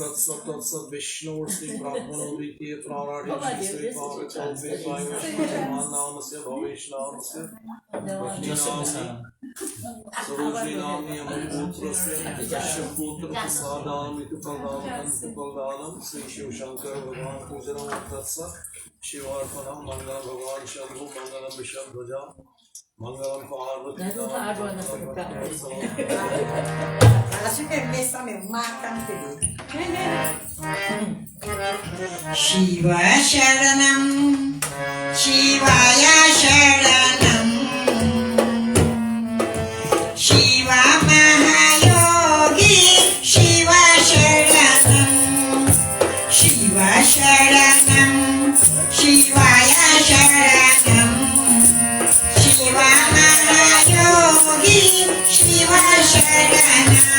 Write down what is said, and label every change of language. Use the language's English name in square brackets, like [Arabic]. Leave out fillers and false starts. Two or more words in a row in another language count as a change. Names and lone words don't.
[Sanskrit] तत्सत विष्णु श्री ब्रह्मणो द्वितीय प्राणादि श्री पावित्रे पाविष्मान नामस्य भवेश नामस्य सरोजनी नामी अमर पुत्रस्य कश्यप पुत्र प्रसादाम इतु फलदानम श्री शिव शंकर भगवान पूजनम तत्सत शिवार्पणम मंगलम भगवान शंभु मंगलम विष्णु ध्वजा मंगलम पार्वती [Portuguese] Acho que é messa mesmo, marca no período. [Sanskrit] Shiva Sharanam, Shivaya Sharanam, Shiva Mahayogi, Shiva Sharanam, Shiva Sharanam, Shivaya Sharanam, Shiva Mahayogi, Shiva Sharanam.